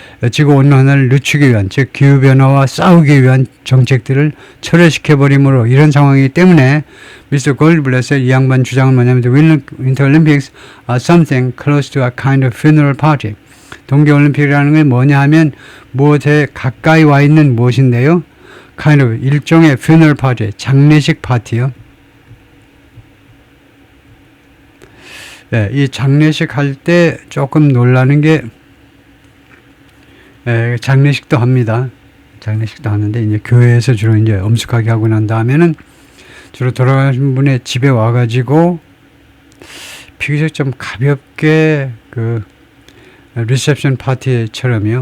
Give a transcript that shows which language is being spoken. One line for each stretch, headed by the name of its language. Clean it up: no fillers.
Korean: 지구온난화를 늦추기 위한, 즉 기후변화와 싸우기 위한 정책들을 철회시켜버림으로 이런 상황이기 때문에 미스터 골드블렛의 이 양반 주장은 뭐냐면
English: The Winter Olympics are something close to a kind of funeral party.
Korean: 동계올림픽이라는 게 뭐냐 하면 무엇에 가까이 와 있는 무엇인데요.
English: kind of
Korean: 일종의
English: funeral party,
Korean: 장례식 파티요. 네, 이 장례식 할 때 조금 놀라는 게 장례식도 합니다. 장례식도 하는데 이제 교회에서 주로 이제 엄숙하게 하고 난 다음에는 주로 돌아가신 분의 집에 와가지고 비교적 좀 가볍게 그 리셉션 파티처럼요.